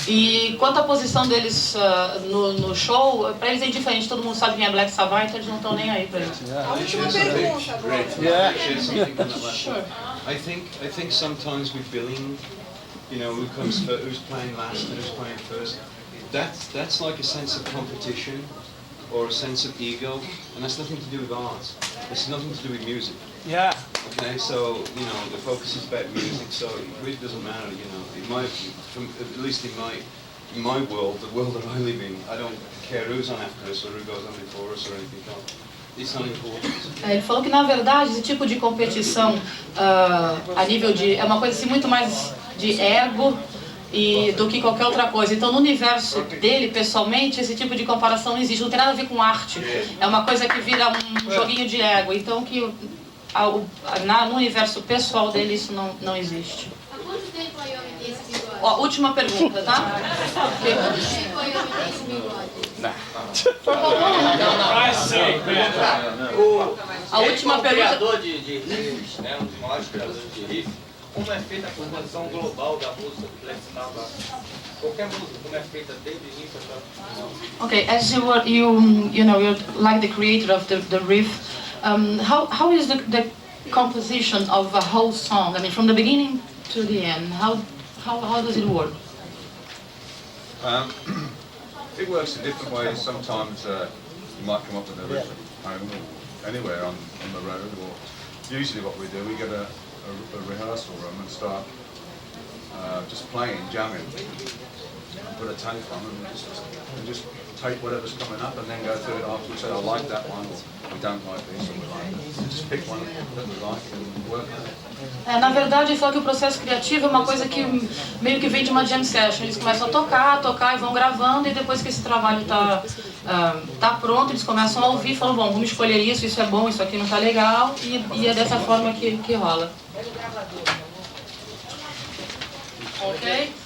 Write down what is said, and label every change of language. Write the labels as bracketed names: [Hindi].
[Portuguese] E quanto à posição deles no show, para eles é indiferente, todo mundo sabe quem é Black Sabbath, então eles não estão nem aí para isso. A última pergunta agora. [English] Sure. I think sometimes with billing, you know, who's playing last and who's playing first, that's like a sense of competition or a sense of ego, and that's nothing to do with art. It's nothing to do with music. Yeah. Okay, so you know the focus is about music, so it really doesn't matter. You know, at least in my world, the world that I live in, I don't care who's on after us or who goes on before us or anything else. It's not important. [Portuguese] Ele falou que na verdade esse tipo de competição a nível de é uma coisa assim muito mais de ego do que qualquer outra coisa. Então no universo dele pessoalmente esse tipo de comparação não existe, não tem nada a ver com arte. É uma coisa que vira um joguinho de ego. Então que no universo pessoal dele isso não existe. Há quanto tempo a Iommi tem esse bigode? Ó, última pergunta, tá? Há quanto tempo a Iommi tem esse bigode? A última como pergunta. criador de riffs, né, um dos maiores criadores de riffs, como é feita a composição global da música do Black Sabbath? Qualquer música, como é feita desde o início até o final? [English] Okay, as you're like the creator of the riff, how is the composition of a whole song? I mean, from the beginning to the end, how does it work? It works in different ways. Sometimes you might come up with a riff at home or anywhere on the road, or usually what we do, we get a rehearsal room and start just playing, jamming. Put a tape on and just take whatever's coming up and then go through it after. We say, I like that one, or we don't like this, or we like it. Just pick one that we like and work on it. [Portuguese] Na verdade, ele falou que o processo criativo é uma coisa que meio que vem de uma jam session. Eles começam a tocar e vão gravando, e depois que esse trabalho tá pronto, eles começam a ouvir e falam, bom, vamos escolher isso é bom, isso aqui não tá legal, e é dessa forma que rola. Ok?